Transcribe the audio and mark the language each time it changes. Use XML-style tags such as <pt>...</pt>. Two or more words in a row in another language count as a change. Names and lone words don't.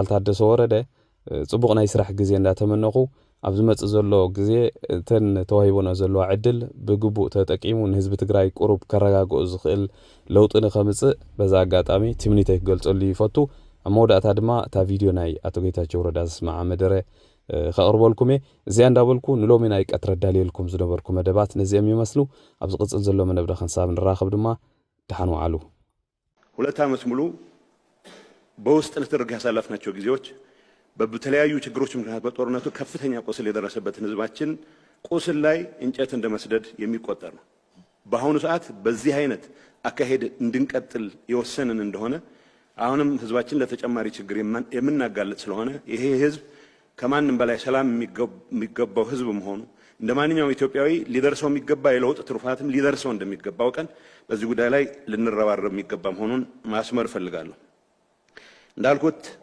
<ti>ታደሰ ወረደ ጽቡቕ ናይ ስራሕ ግዜ እንዳተመነኹ ኣብ ዝመጽእ ዘሎ ግዜ እተን ተዋሂቦና ዘለዋ ዕድል ብግቡእ ተጠቂሙ ንህዝቢ ትግራይ ቁሩብ ከረጋግኦ ዝኽእል ለውጢ ንኸምጽእ በዛ ኣጋጣሚ ትምኒተይ ክገልጸሉ ይፈቱ ኣብ መወዳእታ ድማ እታ ቪድዮ ናይ ኣቶ ጌታቸው ረዳ ዝስማዓ መደረ ከቕርበልኩም እዚኣ እንዳበልኩ ንሎሚ ናይ ቀትረ ዳልየልኩም ዝነበርኩ መደባት ነዚኦም ይመስሉ ኣብ ዝቕጽል ዘሎ መነብረ ክንሳብ ንራኸብ ድማ ድሓን ዋዕሉ</ti> <am>2 ዓመት ሙሉ በውስጥ ንትርግ ያሳለፍናቸው ጊዜዎች በተለያዩ ችግሮች ምክንያት በጦርነቱ ከፍተኛ ቁስል የደረሰበትን ህዝባችን ቁስል ላይ እንጨት እንደመስደድ የሚቆጠር ነው። በአሁኑ ሰዓት በዚህ አይነት አካሄድ እንድንቀጥል የወሰንን እንደሆነ አሁንም ህዝባችን ለተጨማሪ ችግር የምናጋለጥ ስለሆነ ይሄ ህዝብ ከማንም በላይ ሰላም የሚገባው ህዝብ መሆኑ እንደማንኛውም ኢትዮጵያዊ ሊደርሰው የሚገባ የለውጥ ትሩፋትም ሊደርሰው እንደሚገባው ቀን በዚህ ጉዳይ ላይ ልንረባረብ የሚገባ መሆኑን ማስመር ፈልጋለሁ። እንዳልኩት</am>